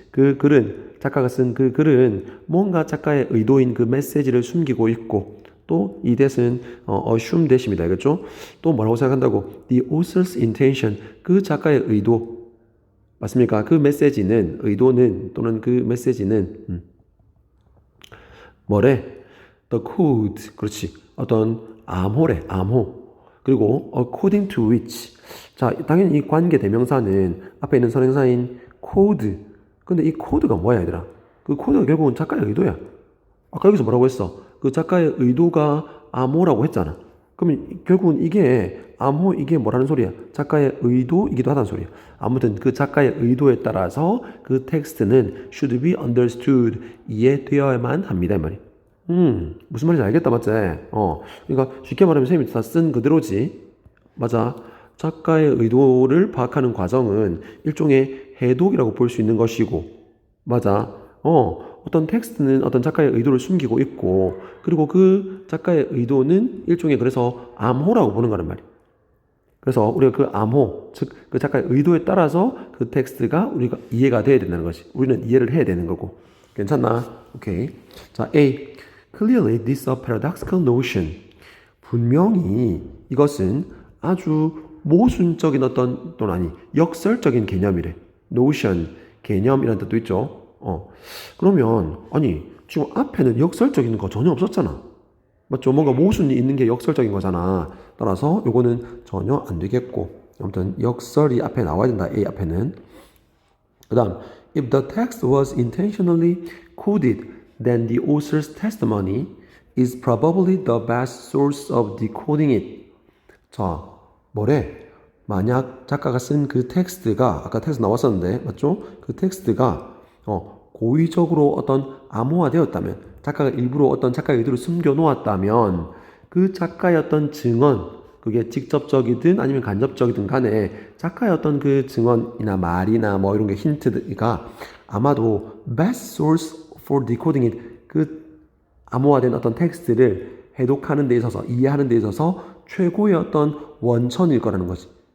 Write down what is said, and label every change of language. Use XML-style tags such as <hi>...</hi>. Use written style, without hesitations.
<ko>그 글은, 작가가 쓴 그 글은 뭔가 작가의 의도인 그 메시지를 숨기고 있고, 또 이 that은</ko> <en>assume that</en> <ko>입니다. 알겠죠? 또 뭐라고 생각한다고?</ko> <en>The author's intention.</en> <ko>그 작가의 의도. 맞습니까? 그 메시지는, 의도는, 또는 그 메시지는, 뭐래?</ko> <en>The code.</en> <ko>그렇지. 어떤 암호래, 암호. 그리고</ko> <en>according to which.</en> <ko>자, 당연히 이 관계 대명사는 앞에 있는 선행사인 code. 근데 이 코드가 뭐야, 얘들아? 그 코드가 결국은 작가의 의도야. 아까 여기서 뭐라고 했어? 그 작가의 의도가 암호라고 했잖아. 그러면 결국은 이게 암호, 이게 뭐라는 소리야? 작가의 의도이기도 하다는 소리야. 아무튼 그 작가의 의도에 따라서 그 텍스트는</ko> <en>should be understood.</en> <ko>이해되어야만 합니다, 이 말이야. 무슨 말인지 알겠다, 맞지? 그러니까 쉽게 말하면 쌤이 다 쓴 그대로지. 맞아. 작가의 의도를 파악하는 과정은 일종의 해독이라고 볼 수 있는 것이고, 맞아. 어떤 텍스트는 어떤 작가의 의도를 숨기고 있고, 그리고 그 작가의 의도는 일종의 그래서 암호라고 보는 거란 말이야. 그래서 우리가 그 암호, 즉 그 작가의 의도에 따라서 그 텍스트가 우리가 이해가 돼야 된다는 것이. 우리는 이해를 해야 되는 거고. 괜찮나? 오케이. 자, A.</ko> <en>Clearly, this is a paradoxical notion.</en> <ko>분명히 이것은 아주 모순적인 어떤, 또는 아니, 역설적인 개념이래. notion, 개념이라는 뜻도 있죠. 그러면, 아니, 지금 앞에는 역설적인 거 전혀 없었잖아. 맞죠? 뭔가 모순이 있는 게 역설적인 거잖아. 따라서 요거는 전혀 안 되겠고. 아무튼 역설이 앞에 나와야 된다. A 앞에는. 그 다음,</ko> <en>if the text was intentionally coded, then the author's testimony is probably the best source of decoding it.</en> <ko>자, 뭐래? 만약 작가가 쓴 그 텍스트가, 아까 텍스트 나왔었는데, 맞죠? 그 텍스트가, 고의적으로 어떤 암호화되었다면, 작가가 일부러 어떤 작가의 의도를 숨겨놓았다면, 그 작가의 어떤 증언, 그게 직접적이든 아니면 간접적이든 간에 작가의 어떤 그 증언이나 말이나 뭐 이런 게 힌트가 아마도</ko> <en>best source for decoding it,</en> <ko>그 암호화된 어떤 텍스트를 해독하는 데 있어서, 이해하는 데 있어서 최고의 어떤 원천일 거라는 거지.</ko>